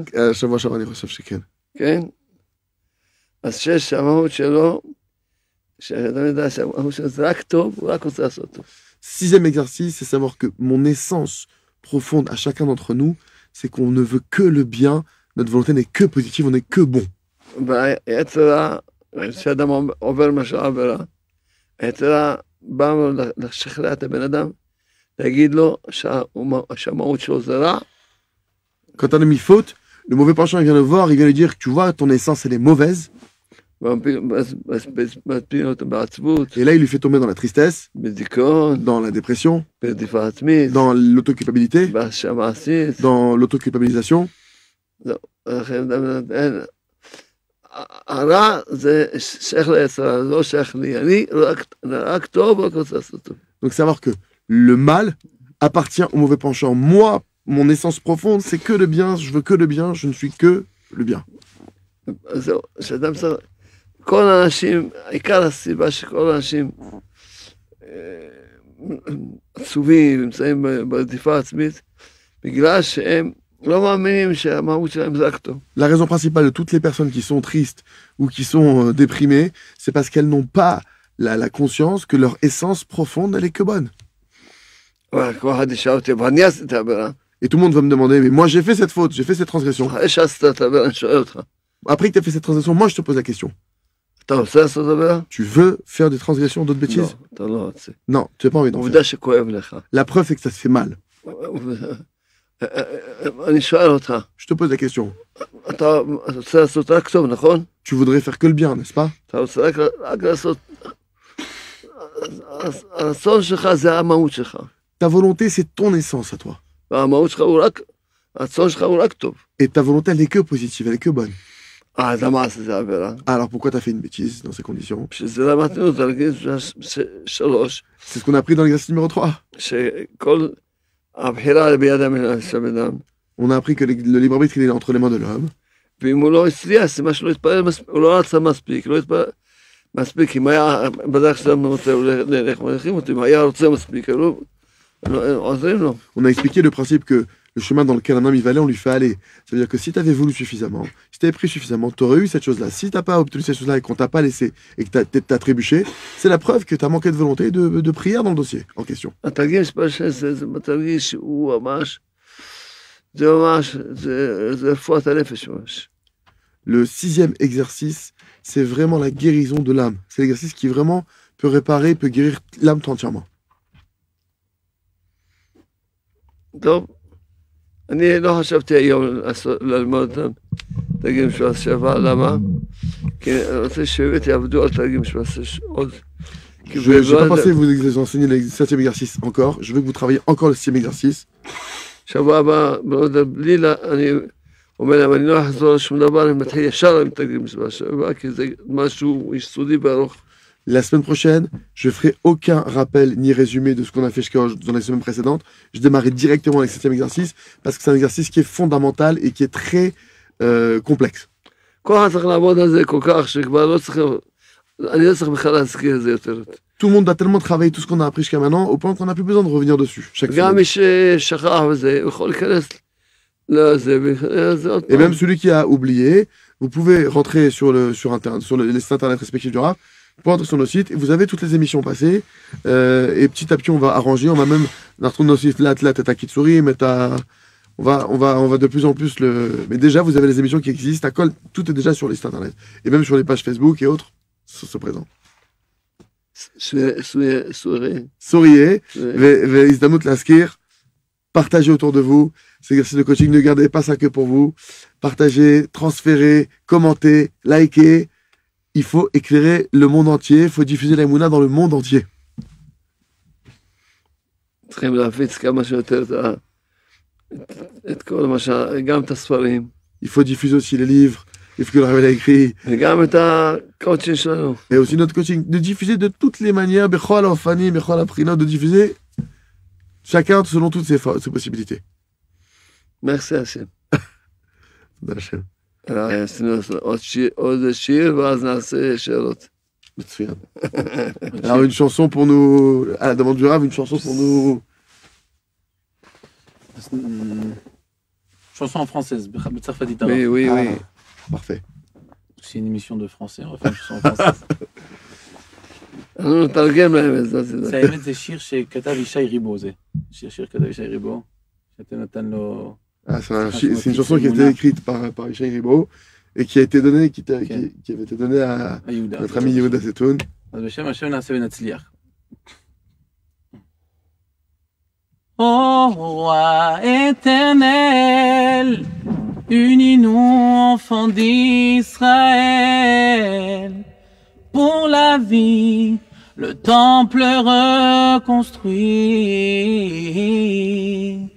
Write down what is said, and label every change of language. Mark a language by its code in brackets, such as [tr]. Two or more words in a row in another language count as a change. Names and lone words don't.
[he] שבוע שעבר אני חושב שכן. כן? אז 6, המהות שלו, שאדם ידע שהמהות שלו זה רק טוב, הוא רק רוצה לעשות טוב. [fr] Sixième exercice, c'est savoir que mon essence profonde à chacun d'entre nous, c'est qu'on ne veut que le bien, notre volonté n'est que positive, on n'est que bon. [he] היתרה, כשאדם עובר מה שעברה, היתרה באה לשכנע את הבן אדם, להגיד לו שהמהות שלו זה רע. [fr] Quand un homme y faute, le mauvais penchant il vient le voir, il vient lui dire que tu vois, ton essence elle est mauvaise. Et là, il lui fait tomber dans la tristesse, dans la dépression, dans l'autoculpabilité, dans l'autoculpabilisation. Donc savoir que le mal appartient au mauvais penchant. Moi, mon essence profonde, c'est que le bien, je veux que le bien, je ne suis que le bien. [he] כל האנשים, עיקר הסיבה שכל האנשים עצובים, נמצאים ברדיפה עצמית, בגלל שהם לא מאמינים שהמהות שלהם זה רק טוב. [fr] La raison principale de toutes les personnes qui sont tristes ou qui sont déprimées, c'est parce qu'elles n'ont pas la conscience que leur essence profonde, elle est que bonne. [he] כל אחד ישאל אותי, אבל אני עשיתי את העבירה. [fr] Et tout le monde va me demander, mais moi j'ai fait cette faute, j'ai fait cette transgression. [he] אחרי שעשית את העבירה, אני שואל אותך. [fr] Après que tu as fait cette transgression, moi je te pose la question. [he] אתה רוצה לעשות עבירה? [fr] Tu veux faire des transgressions, d'autres bêtises? [he] לא, אתה לא רוצה. [fr] Non, tu n'as pas envie d'en [he] עובדה [fr] faire. [he] שכואב לך. [fr] La preuve c'est que ça se fait mal. [he] אני שואל אותך, [fr] Je te pose la question. [he] אתה רוצה לעשות רק טוב, נכון? [fr] Tu voudrais faire que le bien, n'est-ce pas? [he] אתה רוצה רק לעשות... הרצון שלך זה המהות שלך. [fr] Ta volonté c'est ton essence à toi. [he] והמהות שלך הוא רק... הרצון שלך הוא רק טוב. [fr] Et ta volonté elle est que positive, elle est que bonne. [he] אז למה עשית עבירה? [fr] Alors pourquoi tu as fait une bêtise dans ces conditions? [he] שזה למדנו תרגיל 3. [fr] C'est ce qu'on a appris dans l'exercice numéro 3. [he] שכל הבחירה ביד של אדם. [fr] On a appris que le libre arbitre il est entre les mains de l'homme. [he] ואם הוא לא הצליח, זה מה שלא התפלל, הוא לא רצה מספיק, לא התפלל מספיק, אם היה בדרך שלנו רוצה ללך מלכים אותי, אם היה רוצה מספיק, עוזרים לו. [fr] On a expliqué le principe que le chemin dans lequel un homme il va aller, on lui fait aller. Ça veut dire que si tu avais voulu suffisamment, si tu avais pris suffisamment, tu aurais eu cette chose-là. Si tu n'as pas obtenu cette chose-là et qu'on t'a pas laissé et que tu as trébuché, c'est la preuve que tu as manqué de volonté et de prière dans le dossier en question. [he] התרגיל מספר 6 זה תרגיל שהוא ממש, זה רפואת הנפש ממש. [fr] Le sixième exercice, c'est vraiment la guérison de l'âme. C'est l'exercice qui vraiment peut réparer, peut guérir l'âme entièrement. [he] טוב. אני לא חשבתי היום ללמוד אותם תרגילים של השבע, למה? כי אני רוצה שבאמת יעבדו על תרגילים של עוד. [fr] Je n'ai pas pensé vous enseigner le septième exercice encore. Je veux que vous travaillez encore le sixième exercice. [he] שבוע הבא, בלילה, אני אומר להם, אני לא אחזור על שום דבר, אני מתחיל ישר עם תרגילים של השבע, כי זה משהו יסודי וארוך. [fr] La semaine prochaine, je ferai aucun rappel ni résumé de ce qu'on a fait dans les semaines précédentes. Je démarrerai directement avec le septième exercice parce que c'est un exercice qui est fondamental et qui est très complexe. [he] כל אחד צריך לעבוד על זה כל כך שכבר לא צריך, אני לא צריך בכלל להזכיר את זה יותר. [fr] Tout le monde doit tellement travailler tout ce qu'on a appris jusqu'à maintenant au point qu'on n'a plus besoin de revenir dessus. Chaque [he] גם [fr] semaine. [he] מי ששכח וזה, הוא יכול להיכנס לזה וזה עוד [fr] Et [he] פעם. [fr] même celui qui a oublié, vous pouvez rentrer sur les sites internet respectifs du Rav, pour entrer sur nos sites, et vous avez toutes les émissions passées, et petit à petit on va arranger, on va même, dans nos sites, là, t'as Kitsuri, mais on va de plus en plus mais déjà vous avez les émissions qui existent, tout est déjà sur les sites internet, et même sur les pages Facebook et autres, c'est présent. Souriez, [he] Ve'izdamout Laskir, [fr] partagez autour de vous, ces exercices de coaching, ne gardez pas ça que pour vous, partagez, transférez, commentez, likez, il faut éclairer le monde entier, il faut diffuser la Emouna dans le monde entier. [he] צריכים להפיץ כמה שיותר את כל מה גם את הספרים, [fr] Il faut diffuser aussi les livres, les livres que le Rav a écrits, [he] וגם את הקואוצ'ין שלנו. [fr] et aussi notre coaching, de diffuser de toutes les manières, [he] בכל אופני, בכל אפרינה, [fr] de diffuser chacun selon toutes ses possibilités. merci השם. [he] תודה השם. עשינו עוד שיר ואז נעשה שאלות. מצוין. [fr] Alors une chanson pour nous, à la demande du Rav, une chanson pour nous. Chanson en française, בצרפתית. Oui, oui, oui. Parfait. C'est une émission de français, on va faire une chanson en française. [he] אנחנו נתרגם להם את זה. זה האמת, זה שיר שכתב ישי ריבו, זה. שיר כתב ישי ריבו, שאתה נתן לו... [fr] C'est une chanson qui a été écrite par Yishai Ribo et qui a été donnée, qui avait été donnée à notre ami Yehuda Zetoun. [he] אז בשם השם נעשה ונצליח. [fr] Ô roi éternel, unis-nous enfants d'Israël, pour la vie, le temple reconstruit.